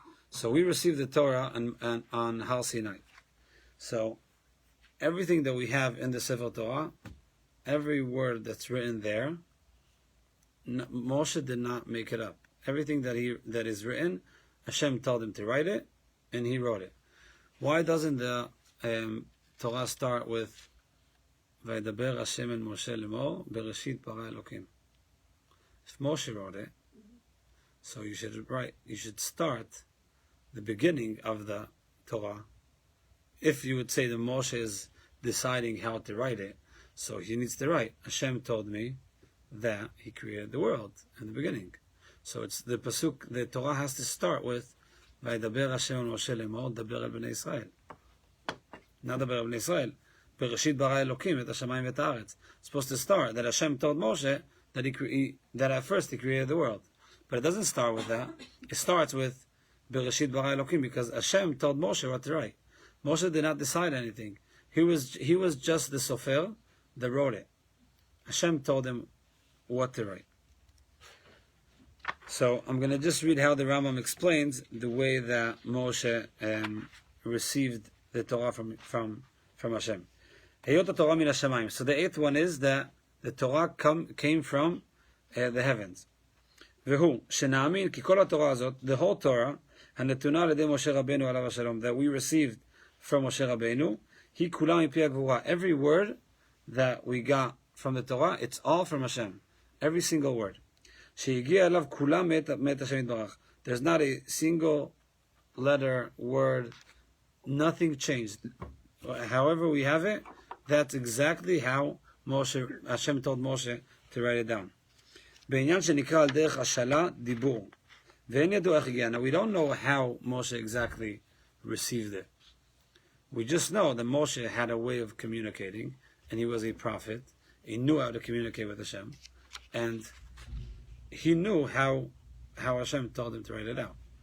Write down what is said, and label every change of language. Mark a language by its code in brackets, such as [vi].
[en] So we received the Torah on Har Sinai. So everything that we have in the Sefer Torah, every word that's written there, Moshe did not make it up. Everything that is written, Hashem told him to write it, and he wrote it. Why doesn't the Torah start with [he] וידבר השם אל משה לאמור, בראשית ברא אלוקים. [en] If Moshe wrote it, so you should start the beginning of the Torah. If you would say that Moshe is deciding how to write it, so he needs to write, Hashem told me that he created the world in the beginning. So it's the pasuk, the Torah has to start with, [he] וידבר השם אל משה לאמור, דבר אל בני ישראל. Not דבר אל בני ישראל. בראשית ברא אלוקים את השמיים ואת הארץ. [en] It's supposed to start that Hashem told Moshe that at first he created the world. But it doesn't start with that. It starts with Bereshit bara Elokim, because Hashem told Moshe what to write. Moshe did not decide anything. He was just the sofer that wrote it. Hashem told him what to write. So I'm going to just read how the Rambam explains the way that Moshe received the Torah from Hashem. [he] Heyot Torah min hashamayim. [en] So the eighth one is that the Torah came from the heavens. [he] Vehu shena'amin ki kol haTorah azot, [en] the whole Torah, [he] הנתונה על ידי משה רבנו עליו השלום, [en] that we received from Moshe Rabbeinu, [he] היא כולה מפי הגבורה. [en] Every word that we got from the Torah, it's all from Hashem. Every single word. [he] שהגיע אליו כולה מאת השם יתברך. [en] There's not a single letter, word, nothing changed. However we have it, that's exactly how Hashem told Moshe to write it down. [he] בעניין שנקרא על דרך השאלה, דיבור. ואין ידוע איך הגיע. [en] Now we don't know how Moshe exactly received it. We just know that Moshe had a way of communicating, and he was a prophet. He knew how to communicate with Hashem, and he knew how Hashem told him to write it out.